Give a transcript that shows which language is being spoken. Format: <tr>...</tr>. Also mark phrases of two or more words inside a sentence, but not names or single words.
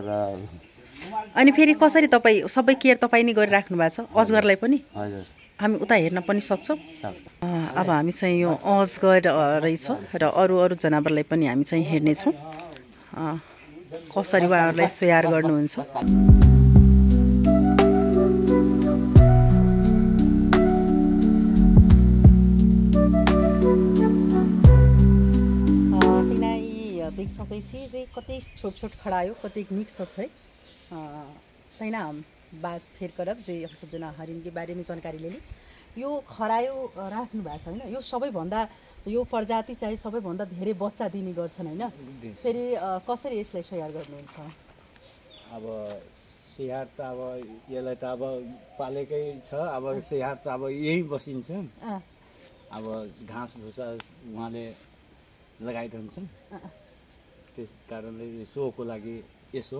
<ne>अनि फेरि कसरी तपाई सबै केयर तपाई नै गरिराख्नु भएको छ अजगरलाई पनि हजुर हामी उता हेर्न पनि सक्छौं अब हामी चाहिँ यो अजगर रहेछ र अरु जनावरलाई पनि हामी चाहिँ हेर्ने छौं कसरी उहाँहरुलाई स्याहार गर्नुहुन्छ</ne> <mai>देख सकै छी जे कतै छोट खडायो कतै मिक्स छ तैना हम बात फेर करब जे हम सब जना हरिण के बारे में जानकारी लेली</mai> <ne>यो खरायो राख्नु भएको छ हैन यो सबै भन्दा यो प्रजाति चाहिँ सबै भन्दा धेरै बच्चा दिने गर्छन् हैन फेरि कसरी यसलाई स्याहार गर्नुहुन्छ अब स्याहार त अब यसलाई त अब पालेकै छ अब स्याहार त अब यही बसिन्छ अब घाँस भुसा उहाँले लगाइदिन्छन् त्यस कारणले सोको लागि यसो</ne>